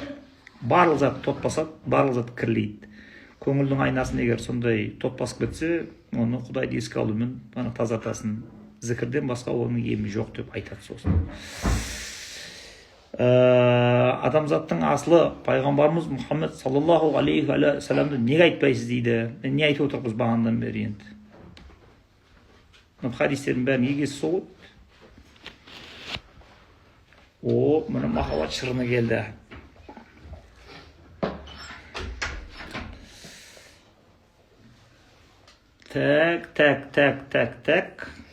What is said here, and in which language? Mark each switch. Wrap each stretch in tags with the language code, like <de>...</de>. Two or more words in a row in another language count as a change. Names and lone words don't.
<kk>Барлық зат тот басады, барлық зат кірлейді. Көңілдің айнасын егер сондай тот басып кетсе, оны Құдайды еске алумен тазартасың. Зікірден басқа оның емі жоқ деп айтады сосын. Адамзаттың асылы пайғамбарымыз Мұхаммед</kk> <ar>صلى الله عليه وسلم</ar> <kk>неге айтпайсыз дейді. Не айтып отырмыз бағанадан бері енді. Хадистердің бәрін егесі сол. Міне махаббат шырыны келді. Так.</kk>